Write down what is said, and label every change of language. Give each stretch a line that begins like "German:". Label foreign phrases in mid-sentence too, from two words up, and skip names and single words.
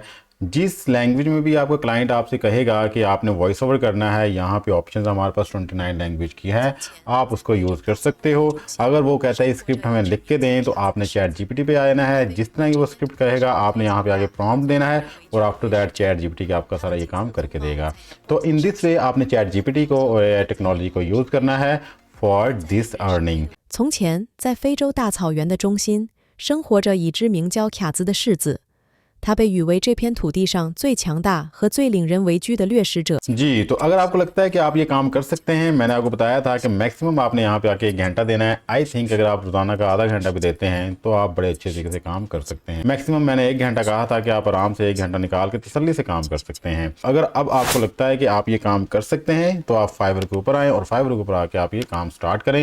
Hindi: जिस लैंग्वेज में भी आपका क्लाइंट आपसे कहेगा कि आपने
English: voice over
Hindi: करना है, यहाँ पे ऑप्शंस हमारे पास 29 लैंग्वेज की है, आप उसको यूज़ कर सकते हो। अगर वो कहता है स्क्रिप्ट हमें लिख के दें तो आपने चैट जीपीटी पे आना है। जिस तरह की वो स्क्रिप्ट कहेगा आपने यहाँ पे आगे प्रॉम्प्ट देना है और
English: after that
Hindi: चैट जीपीटी का आपका सारा ये काम करके देगा। तो
English: in this way
Hindi: आपने चैट जीपीटी को और टेक्नोलॉजी को यूज़ करना है
English: for this earning.
Chinese: 从前，在非洲大草原的中心，生活着一只名叫卡兹的狮子。他被誉为这片土地上最强大和最令人为居的掠食者。
Hindi: जी। तो अगर आपको लगता है कि आप ये काम कर सकते हैं, मैंने आपको बताया था कि मैक्सिमम आपने यहाँ पे आके 1 घंटा देना है।
English: I think
Hindi: अगर आप रोजाना का आधा घंटा भी देते हैं तो आप बड़े अच्छे तरीके से काम कर सकते हैं। मैक्सिमम मैंने 1 घंटा कहा था कि आप आराम से 1 घंटा निकाल के तसल्ली से काम कर सकते हैं। अगर अब आपको लगता है कि आप ये काम कर सकते हैं तो आप फाइवर के ऊपर आएँ और फाइवर के ऊपर आके आप ये काम स्टार्ट करें।